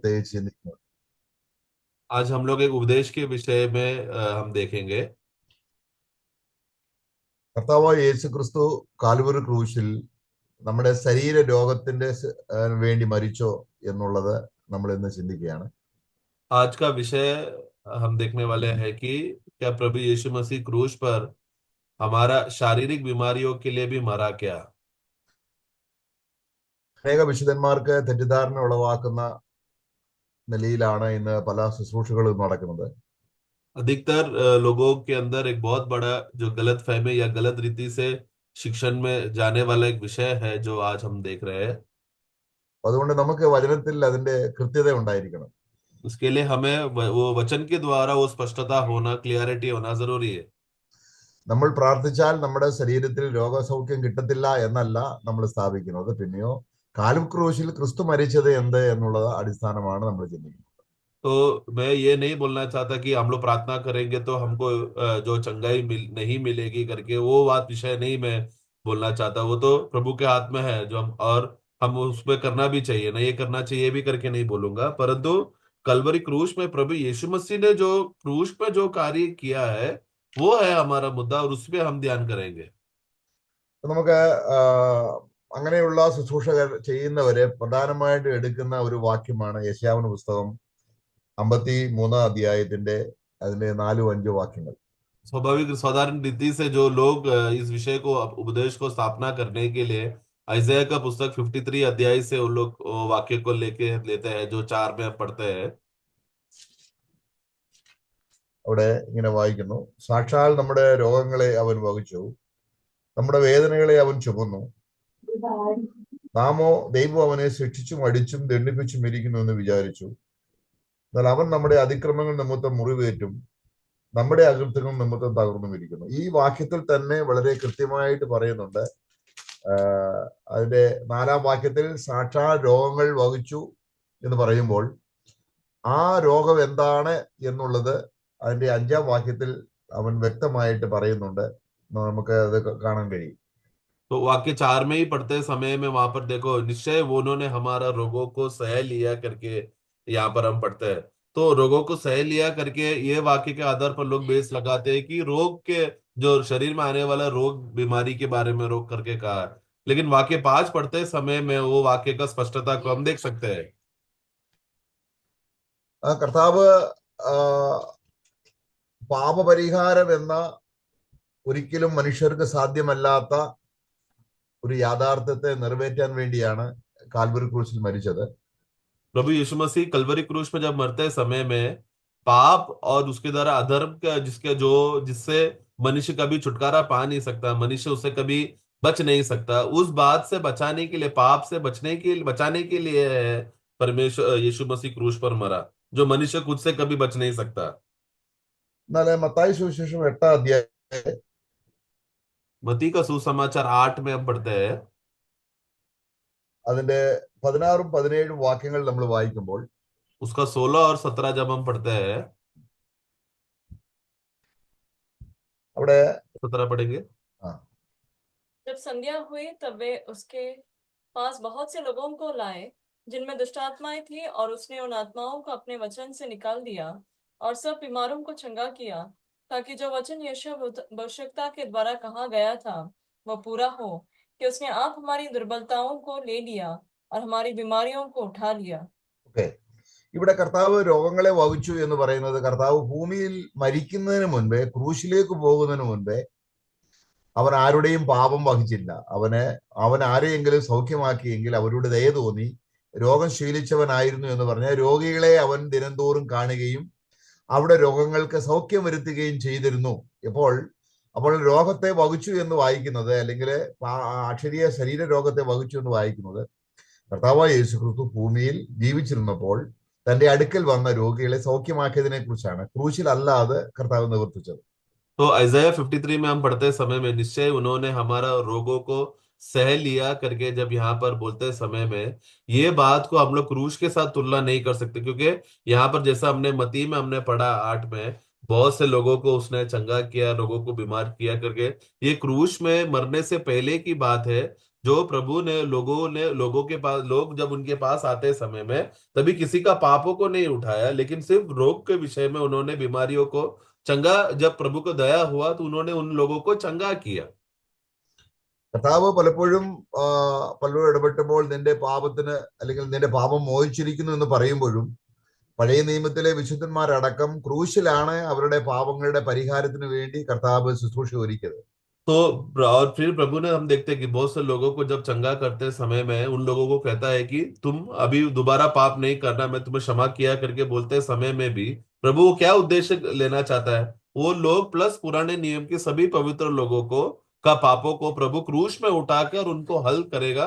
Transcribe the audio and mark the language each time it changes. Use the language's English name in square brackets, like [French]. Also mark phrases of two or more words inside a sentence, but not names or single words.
[Malayalam] പ്രത്യേകിച്ച് ചിന്തിക്കുന്നത്. [Hindi] आज हम लोग एक उपदेश के विषय में हम देखेंगे। [Malayalam] കർത്താവായ യേശു ക്രിസ്തു കാൽവരി ക്രൂശിൽ നമ്മുടെ ശരീര രോഗത്തിന്റെ വേണ്ടി മരിച്ചോ എന്നുള്ളത് നമ്മൾ ഇന്ന് ചിന്തിക്കുകയാണ്. [Hindi] आज का विषय हम देखने वाले हैं कि क्या प्रभु यीशु मसीह क्रूस पर हमारा शारीरिक बीमारियों के लिए भी मरा क्या। [Malayalam] അനേക വിശുദ്ധന്മാർക്ക് തെറ്റിദ്ധാരണ ഉളവാക്കുന്ന നിലയിലാണ് ഇന്ന് പല ശുശ്രൂഷകളും നടക്കുന്നത്. [Hindi] अधिकतर लोगों के अंदर एक बहुत बड़ा जो गलत फहमी या गलत रीति से शिक्षण में जाने वाला एक विषय है जो आज हम देख रहे हैं। [Malayalam] അതുകൊണ്ട് നമുക്ക് വചനത്തിൽ അതിന്റെ കൃത്യത ഉണ്ടായിരിക്കണം. [Hindi] उसके लिए हमें वो वचन के द्वारा वो स्पष्टता होना, क्लियरिटी होना जरूरी है। [Malayalam] നമ്മൾ പ്രാർത്ഥിച്ചാൽ നമ്മുടെ ശരീരത്തിൽ രോഗസൗഖ്യം കിട്ടത്തില്ല എന്നല്ല നമ്മൾ സ്ഥാപിക്കുന്നത്. പിന്നെയോ കാൽവരി ക്രൂശിൽ ക്രിസ്തു മരിച്ചത് എന്ത് എന്നുള്ളത് അടിസ്ഥാനമാണ് നമ്മൾ ചിന്തിക്കുന്നത്. [Hindi] तो मैं ये नहीं बोलना चाहता कि हम लोग प्रार्थना करेंगे तो हमको जो चंगाई नहीं मिलेगी करके, वो बात विषय नहीं मैं बोलना चाहता। वो तो प्रभु के हाथ में है जो हम उसमें करना भी चाहिए ना, ये करना चाहिए भी करके नहीं बोलूंगा। परंतु कलवरी क्रूस में प्रभु यीशु मसीह ने जो क्रूस पे जो कार्य किया है वो है हमारा मुद्दा, और उस पर हम ध्यान करेंगे। [Malayalam] നമുക്ക് അങ്ങനെയുള്ള ശുശ്രൂഷകർ ചെയ്യുന്നവരെ പ്രധാനമായിട്ട് എടുക്കുന്ന ഒരു വാക്യമാണ് യെശയ്യാവിന്റെ പുസ്തകം 53 അതിന്റെ 4-5 വാക്യങ്ങൾ. [Hindi] स्वाभाविक साधारण रीति से जो लोग इस विषय को उपदेश को स्थापना करने के लिए आइजैया का पुस्तक 53 अध्याय से वो लोग वाक्य को लेके लेते हैं, जो 4 में हम पढ़ते हैं। [Malayalam] അവിടെ ഇങ്ങനെ വായിക്കുന്നു: സാക്ഷാൽ നമ്മുടെ രോഗങ്ങളെ അവൻ വഹിച്ചു, നമ്മുടെ വേദനകളെ അവൻ ചുമന്നു. നാമോ ദൈവം അവനെ ശിക്ഷിച്ചും അടിച്ചും ദണ്ഡിപ്പിച്ചും ഇരിക്കുന്നു എന്ന് വിചാരിച്ചു. എന്നാൽ അവൻ നമ്മുടെ അതിക്രമങ്ങൾ നിമിത്തം മുറിവേറ്റും നമ്മുടെ അകൃത്യങ്ങൾ നിമിത്തം തകർന്നും ഇരിക്കുന്നു. ഈ വാക്യത്തിൽ തന്നെ വളരെ കൃത്യമായിട്ട് പറയുന്നുണ്ട്. അതിന്റെ 4-ാം വാക്യത്തിൽ സാക്ഷാൽ രോഗങ്ങൾ വഹിച്ചു എന്ന് പറയുമ്പോൾ ആ രോഗം എന്താണ് എന്നുള്ളത് അതിന്റെ 5-ാം വാക്യത്തിൽ അവൻ വ്യക്തമായിട്ട് പറയുന്നുണ്ട്. നമുക്ക് അത് കാണാൻ കഴിയും. [Hindi] तो वाक्य 4 में ही पढ़ते समय में वहां पर देखो, निश्चय वो उन्होंने हमारा रोगों को सह लिया करके यहाँ पर हम पढ़ते हैं। तो रोगों को सह लिया करके ये वाक्य के आधार पर लोग बेस लगाते हैं कि रोग के जो शरीर में आने वाला रोग बीमारी के बारे में रोग करके कहा है। लेकिन वाक्य 5 पढ़ते समय में वो वाक्य का स्पष्टता को हम देख सकते हैं। [Malayalam] കർത്താവ് പാപപരിഹാരം എന്ന ഒരിക്കലും മനുഷ്യർക്ക് സാധ്യമല്ലാത്ത ഒരു യാഥാർത്ഥ്യത്തെ നിറവേറ്റാൻ വേണ്ടിയാണ് കാൽവരി ക്രൂശിൽ മരിച്ചത്. [Hindi] प्रभु यीशु मसीह कलवरी क्रूस पे जब मरते समय में पाप और उसके द्वारा अधर्म का जिससे मनुष्य कभी छुटकारा पा नहीं सकता, मनुष्य उससे कभी बच नहीं सकता, उस बात से बचाने के लिए, पाप से बचाने के लिए है परमेश्वर यीशु मसीह क्रूस पर मरा, जो मनुष्य खुद से कभी बच नहीं सकता। [Malayalam] എന്നാൽ മത്തായി സുവിശേഷം 8-ാം അധ്യായം [Hindi] मती का सुसमाचार 8 में हम पढ़ते हैं। [Malayalam] അതിന്റെ 16-17 വാക്യങ്ങൾ നമ്മൾ വായിക്കുമ്പോൾ [Hindi] उसका 16 और 17 जब हम पढ़ते हैं, [Malayalam] അവിടെ [Hindi] 17 पढ़ेंगे। जब संध्या हुई तब वे उसके पास बहुत से लोगों को लाए जिनमें दुष्ट आत्माएं थी, और उसने उन आत्माओं को अपने वचन से निकाल दिया और सब बीमारों को चंगा किया, ताकि जो वचन यशायाह भविष्यद्वक्ता के द्वारा कहा गया था वह पूरा हो, कि उसने आप हमारी दुर्बलताओं को ले लिया और हमारी बीमारियों को उठा लिया। [Malayalam] ഓക്കെ, ഇവിടെ കർത്താവ് രോഗങ്ങളെ വഹിച്ചു എന്ന് പറയുന്നത് കർത്താവ് ഭൂമിയിൽ മരിക്കുന്നതിന് മുൻപേ, ക്രൂശിലേക്ക് പോകുന്നതിന് മുൻപേ അവൻ ആരുടെയും പാപം വഹിച്ചില്ല. അവൻ ആരെയെങ്കിലും സൗഖ്യമാക്കിയെങ്കിൽ അവരുടെ ദയ തോന്നി രോഗം ശീലിച്ചവനായിരുന്നു എന്ന് പറഞ്ഞാൽ രോഗികളെ അവൻ ദിനംതോറും കാണുകയും അവിടെ രോഗങ്ങൾക്ക് സൗഖ്യം വരുത്തുകയും ചെയ്തിരുന്നു. അപ്പോൾ രോഗത്തെ വഹിച്ചു എന്ന് വായിക്കുന്നത്, അല്ലെങ്കിൽ അക്ഷരീയ ശരീര രോഗത്തെ വഹിച്ചു എന്ന് വായിക്കുന്നത്, കർത്താവായ യേശു ക്രിസ്തു ഭൂമിയിൽ ജീവിച്ചിരുന്നപ്പോൾ തന്റെ അടുക്കൽ വന്ന രോഗികളെ സൗഖ്യമാക്കിയതിനെ കുറിച്ചാണ്, ക്രൂശിലല്ലാതെ കർത്താവ് നിവർത്തിച്ചത്. [Hindi] तो आइजैया 53 में हम पढ़ते समय में निश्चय उन्होंने हमारा रोगों को सह लिया करके जब यहाँ पर बोलते समय में, ये बात को हम लोग क्रूस के साथ तुलना नहीं कर सकते, क्योंकि यहाँ पर जैसा हमने मती में हमने पढ़ा 8 में, बहुत से लोगों को उसने चंगा किया, लोगों को बीमार किया करके, ये क्रूस में मरने से पहले की बात है, जो प्रभु ने लोगों के पास, लोग जब उनके पास आते समय में, तभी किसी का पापों को नहीं उठाया, लेकिन सिर्फ रोग के विषय में उन्होंने बीमारियों को चंगा, जब प्रभु को दया हुआ तो उन्होंने उन लोगों को चंगा किया। [Malayalam] കർത്താവ് പലപ്പോഴും പലരും ഇടപെട്ടപ്പോൾ നിന്റെ പാപത്തിന് അല്ലെങ്കിൽ നിന്റെ പാപം മോചിച്ചിരിക്കുന്നു എന്ന് പറയുമ്പോഴും പഴയ നിയമത്തിലെ വിശുദ്ധന്മാരടക്കം ക്രൂശിലാണ് അവരുടെ പാപങ്ങളുടെ പരിഹാരത്തിന് വേണ്ടി കർത്താവ് ശുശ്രൂഷ ഒരുക്കിയത്. [Hindi] तो और फिर प्रभु ने, हम देखते हैं कि बहुत से लोगों को जब चंगा करते समय में उन लोगों को कहता है कि तुम अभी दोबारा पाप नहीं करना, मैं तुम्हें क्षमा किया करके बोलते समय में भी प्रभु वो क्या उद्देश्य लेना चाहता है? वो लोग प्लस पुराने नियम के सभी पवित्र लोगों को का पापों को प्रभु क्रूस में उठाकर उनको हल करेगा।